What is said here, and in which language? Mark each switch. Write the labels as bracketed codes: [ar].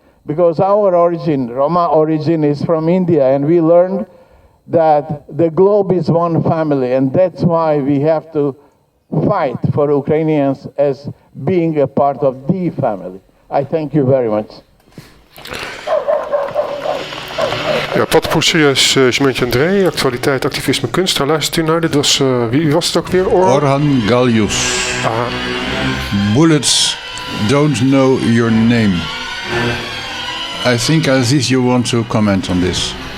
[en] Because our origin, Roma origin, is from India, and we learned that the globe is one family, and that's why we have to fight for Ukrainians as being a part of the family. I thank you very much. [nl] Ja, wat voor serieus Jementje André, actualiteit, activisme, kunst. Daar luistert u naar. Dit was, wie was het ook weer? Orhan Galyus. Aha. [en] Bullets don't know your name. I think Aziz, you want to comment on this.